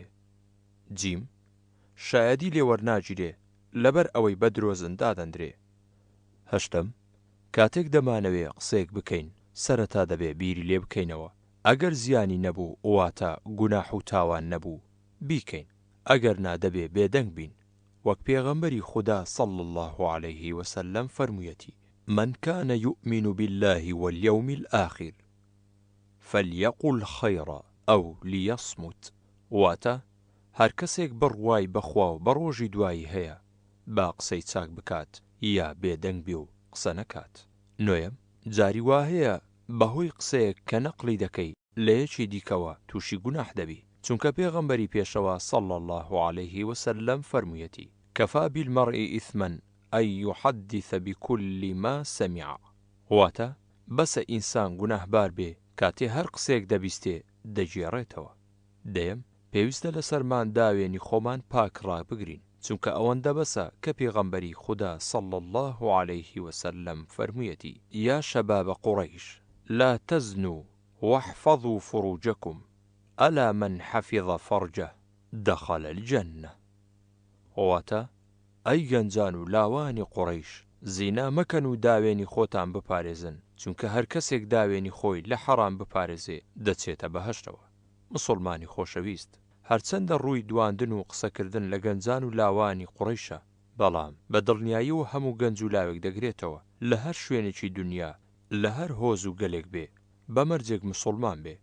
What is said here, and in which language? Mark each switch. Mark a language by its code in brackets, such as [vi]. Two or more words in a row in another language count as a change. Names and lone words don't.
[ckb] جیم شایەدی لێوەرناگیرێ لەبەر ئەوەی بە درۆزن دادەندرێ. هەشتم کاتێک دەمانەوێ قسەیەک بکەین سەرەتا دەبێ بیری لێ بکەینەوە. ئەگەر زیانی نەبوو واتە گوناح و تاوان نەبوو بیکەین، ئەگەر نادەبێ بێدەنگ بین. وەک پێغەمبەری خوددا [ar] صلی الله عليه وسلم فەرموویەتی: من كان يؤمن بالله واليوم الآخر فليقل خيرا أو ليصمت. [ckb] واتە هەر کەسێک بڕوای بەخوا و بە ڕۆژی دوایی هەیە با قسەی چاک بکات یا بێدەنگ بێ و قسە نەکات. نۆیەم جاری وا هەیە بەهۆی قسەیەک کە نەقلی دەکەی لە یەکی دیکەوە تووشی گوناح دەبی، چونکە پێغەمبەری پێشەوە [ar] صلی الله عليه وسلم [ckb] فەرموویەتی: [ar] كفى بالمرء إثما أن يحدث بكل ما سمع. [ckb] واتە بەسە ئینسان گوناهبار بێ کاتێ هەر قسەیەک دەبیستێ دەگێڕێتەوە. دەیەم پێویستە لەسەرمان داوێنی خۆمان پاک ڕابگرین، چونکە ئەوەندە بەسە کە پێغەمبەری خوددا [ar] صلی الله عليه وسلم فەرموویەتی: يا شباب قريش لا تزنوا واحفظوا فروجكم ألا من حفظ فرجه دخل الجنة. [ckb] واتە ئەی گەنجان و لاوانی قوڕەیش، زینا مەکەن و داوێنی خۆتان بپارێزن، چونکە هەر کەسێک داوێنی خۆی لە حەرام بپارێزێ دەچێتە بەهەشتەوە. مسلمانی خۆشەویست، هەرچەندە ڕووی دواندن و قسەکردن لە گەنجان و لاوانی قوڕەیشە، بەڵام بە دڵنیایی و هەموو گەنج و لاوێک دەگرێتەوە لە هەر شوێنێکی دنیا، لە هەر هۆز و گەلێک بێ، بەمەرجێک مسلمان بێ.